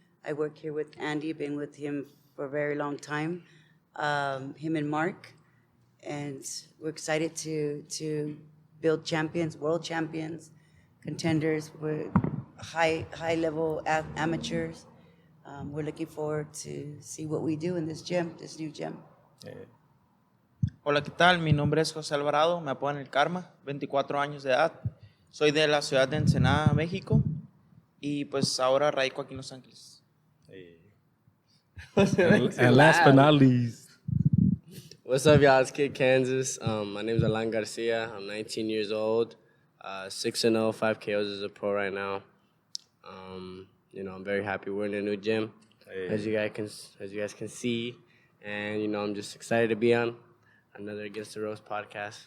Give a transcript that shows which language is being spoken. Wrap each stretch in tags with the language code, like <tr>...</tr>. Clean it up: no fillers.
<en>I work here with Andy, been with him for a very long time, him and Mark. And we're excited to build champions, world champions, contenders with high-level amateurs. We're looking forward to see what we do in this gym, this new gym.</en> <es>Hola, ¿qué tal? Mi nombre es José Alvarado, me apodan El Karma, 24 años de edad. Soy de la ciudad de Ensenada, México, y pues ahora radico aquí en Los Ángeles.</es> <en>And last but not least. What's up, y'all? It's Kid Kansas. My name is Garcia. I'm 19 years old, 6-0, 5 KOs as a pro right now. I'm very happy we're in a new gym, as you guys can see, and I'm just excited to be on another Against the Ropes podcast.</en>